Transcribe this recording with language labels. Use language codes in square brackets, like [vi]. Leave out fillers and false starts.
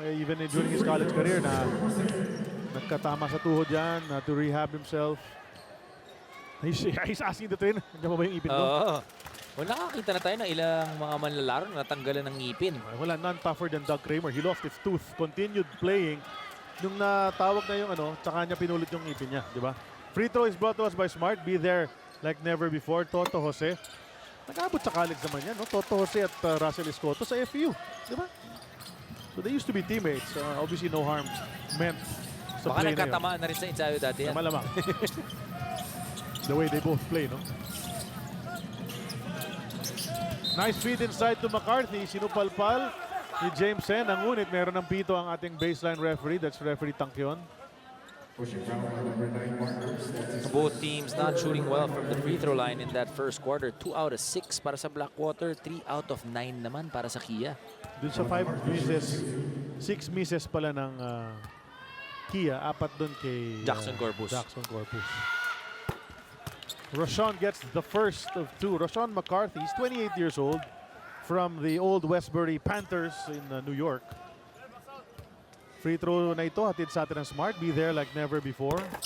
[en] Even during his college career [tl] na nagkatama sa tuhod yan, [en] to rehab himself. He's asking the trainer, [tl] nandiyan ba yung ipin ko? Well, nakakita na tayo ng ilang mga manlalaro na natanggalan ng ngipin. [en] Wala, none tougher than Doug Kramer. He lost his tooth, continued playing. [tl] Nung natawag na yung tsaka niya pinulit yung ngipin niya, di ba? [en] Free throw is brought to us by Smart. Be there like never before. Toto Jose. [tl] Nag-abot sa college naman yan, no? Toto Jose at Russell Escoto sa FU, di ba? [en] So they used to be teammates. Obviously, no harm meant sa [tl] Baka play na yun. nagkatamaan na rin sa ensayo dati yan. Malamang. [en] The way they both play, no? Nice feed inside to McCarthy. [tl] Sinupalpal ni James Sen. Ang ngunit, meron ng pito ang ating baseline referee. [en] That's referee Tangkion. Both teams not shooting well from the free throw line in that first quarter. 2 out of 6 [tl] para sa Blackwater. [en] 3 out of 9 [tl] naman para sa Kia. Dun sa 5 misses, 6 misses pala ng Kia. 4 dun kay Jackson Corpus. Jackson Corpus. [en] Rashawn gets the first of 2. Rashawn McCarthy, he's 28 years old from the old Westbury Panthers in New York. [tl] Free throw na ito, hatid sa atin ng Smart. [en] Be there like never before.